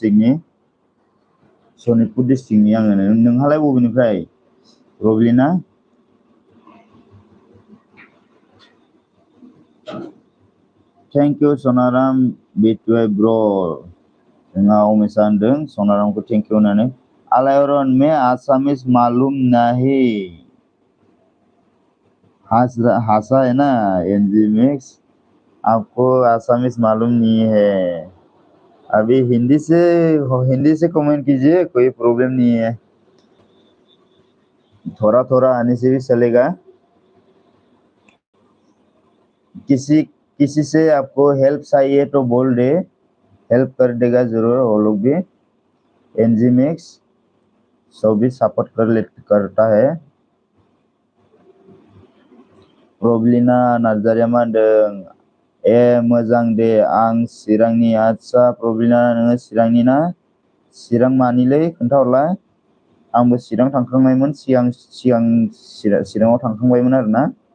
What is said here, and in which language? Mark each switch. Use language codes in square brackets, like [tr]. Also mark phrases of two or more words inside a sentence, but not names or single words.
[brx] डिस्ट्रिक्टनि आङो नोंहालाय बबेनिफ्राय प्रब्लिना [en] thank you [brx] सनाराम बिटुआइ ब्र जोंहा उमेशआ होनदों सनारामखौ [en] thank you [brx] होननानै आलायरन [hi] मे आसामिस मालूम नहीं हासा है ना एनजी मिक्स आपको आसामिस मालूम नहीं है अभी हिंदी से कमेंट कीजिए, कोई प्रॉब्लम नहीं है, थोड़ा थोड़ा आने से भी चलेगा। किसी से आपको हेल्प चाहिए तो बोल दे, हेल्प कर देगा जरूर वो लोग भी। एनजीमेक्स सब भी सपोर्ट करता है। [brx] प्रब्लिना नार्जारिया मा होनदों, मोजां दे, आं चिरांनि। आदसा प्रब्लिना, नोङो चिरांनि ना? चिरां मानिलै खोन्थाहरलाय। आंबो चिरां थांखांबायमोन, सिगां चिराङाव थांखांबायमोन आरोना।